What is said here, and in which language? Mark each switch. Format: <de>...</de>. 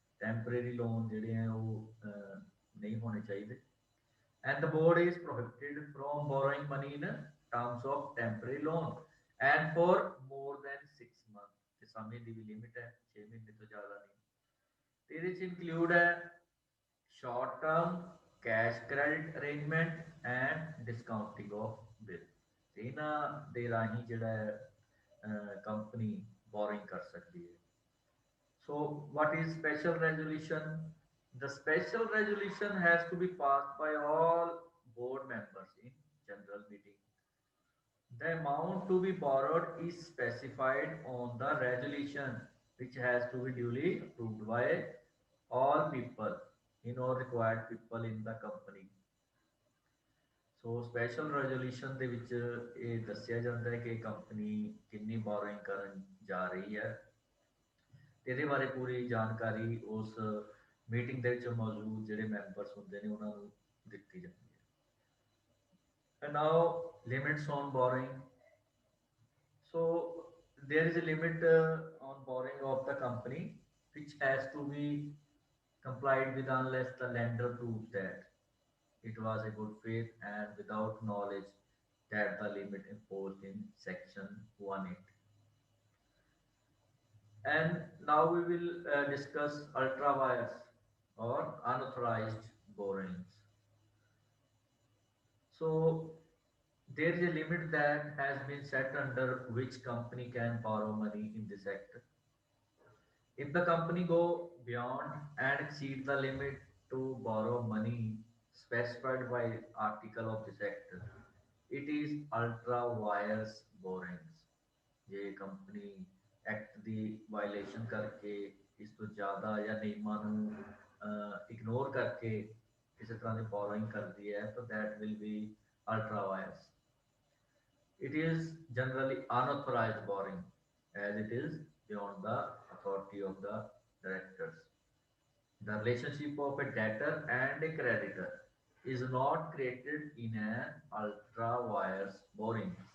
<en>Temporary loan</en> <pa>ਜਿਹੜੇ ਹੈ ਉਹ ਨਹੀਂ ਹੋਣੇ ਚਾਹੀਦੇ,</pa> <en>and the board is prohibited from borrowing money in terms of temporary loan and for more than 6 months.</en> <pa>ਤੇ ਸਮੇਂ ਦੀ ਵੀ ਲਿਮਿਟ ਹੈ 6 ਮਹੀਨੇ ਤੋਂ ਜ਼ਿਆਦਾ ਨਹੀਂ। ਤੇ ਇਹਦੇ ਚ ਇਨਕਲੂਡ ਹੈ</pa> <en>short term cash credit arrangement and discounting of bill।</en> <pa>ਤੇ ਇਹਨਾਂ ਦੇ ਰਾਹੀਂ ਜਿਹੜਾ ਹੈ ਕੰਪਨੀ ਬੋਰਿੰਗ ਕਰ ਸਕਦੀ ਹੈ।</pa> <en>So what is special resolution? The special resolution has to be passed by all board members in general meeting. The amount to be borrowed is specified on the resolution, which has to be duly approved by all people in all required people in the company.</en> <pa>So special resolution ਦੇ ਵਿੱਚ ਇਹ ਦੱਸਿਆ ਜਾਂਦਾ ਹੈ ਕਿ company ਕਿੰਨੀ boring ਕਰਨ ਜਾ ਰਹੀ ਹੈ, ਇਹਦੇ ਬਾਰੇ ਪੂਰੀ ਜਾਣਕਾਰੀ ਉਸ ਮੀਟਿੰਗ ਦੇ ਵਿੱਚ ਮੌਜੂਦ ਜਿਹੜੇ ਮੈਂਬਰਸ ਹੁੰਦੇ ਨੇ ਉਹਨਾਂ ਨੂੰ ਦਿੱਤੀ ਜਾਂਦੀ ਹੈ।</pa> <en>And now limits on borrowing. So there is a limit on borrowing of the company which has to be complied with unless the lender proves that it was a good faith and without knowledge that the limit imposed in section 180. And now we will discuss ultra wires or unauthorized borrowings. So there is a limit that has been set under which company can borrow money in this sector. If the company go beyond and exceed the limit to borrow money specified by article of this act, it is ultra wires borrowings।</en> <pa>ਜੇ company act ਦੀ violation ਕਰਕੇ ਇਸ ਤੋਂ ਜ਼ਿਆਦਾ ਜਾਂ ਨਿਯਮਾਂ ਨੂੰ ignore ਕਰਕੇ ਕਿਸੇ ਤਰ੍ਹਾਂ ਦੀ ਬੋਰੋਇੰਗ ਕਰਦੀ ਹੈ ਤਾਂ</pa> <en>that will be ultra wires। It is generally unauthorized borrowing as it is beyond the authority of the directors. The relationship of a debtor and a creditor is not created in an ultra wires borrowing.</en>